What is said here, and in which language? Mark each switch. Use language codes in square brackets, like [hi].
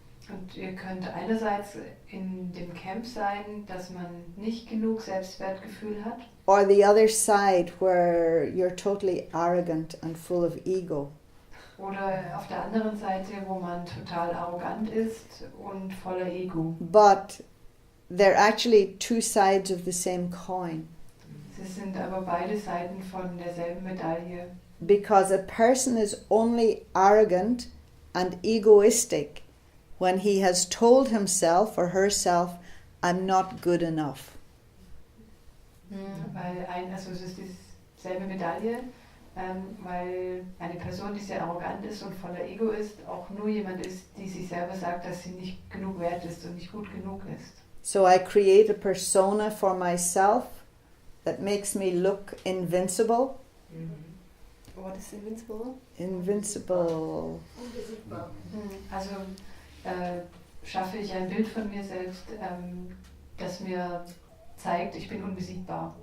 [de] Und ihr könnt einerseits in dem Camp sein, dass man nicht genug Selbstwertgefühl hat. [en] Or the other side where you're totally arrogant and full of ego. [de] Oder auf der anderen Seite, wo man total arrogant ist und voller Ego. [en] But they're actually two sides of the same coin. [de] Sie sind aber beide Seiten von derselben Medaille. [en] Because a person is only arrogant and egoistic when he has told himself or herself, I'm not good enough. [de] Weil also es ist dieselbe Medaille, weil eine Person, die sehr arrogant ist und voller Ego ist, auch nur jemand ist, die sich selber sagt, dass sie nicht genug wert ist und nicht gut genug ist. [en] So I create a persona for myself that makes me look invincible. What is invincible? Invincible. [de] Unbesiegbar. Also schaffe ich ein Bild von mir selbst, das mir zeigt, ich bin unbesiegbar.